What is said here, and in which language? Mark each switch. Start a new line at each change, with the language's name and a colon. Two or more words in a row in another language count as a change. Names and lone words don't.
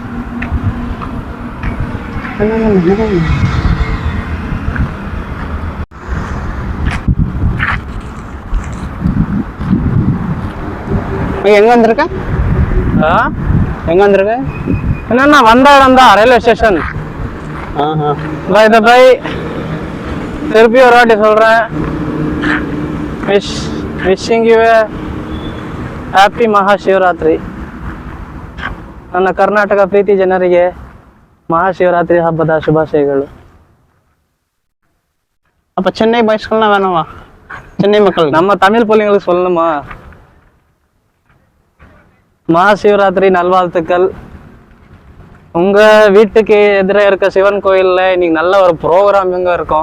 Tamil: எங்க வந்திருக்க? என்னன்னா வந்த இடம் தான் ரயில்வே ஸ்டேஷன். பை திருப்பி ஒரு வாட்டி சொல்றேன்,
English: wishing you a happy Mahashivaratri.
Kannada: ನನ್ನ ಕರ್ನಾಟಕ ಪ್ರೀತಿ ಜನರಿಗೆ ಮಹಾಶಿವರಾತ್ರಿ ಹಬ್ಬದ ಶುಭಾಶಯಗಳು.
Tamil: அப்போ சென்னை பாய்ஸ்கள்லாம் வேணாமா? சென்னை மக்கள் நம்ம தமிழ் பிள்ளைங்களுக்கு சொல்லணுமா? மகாசிவராத்திரி நல்வாழ்த்துக்கள். உங்கள் வீட்டுக்கு எதிரே இருக்க சிவன் கோயிலில் இன்னைக்கு நல்ல ஒரு ப்ரோக்ராம் இங்கே இருக்கும்.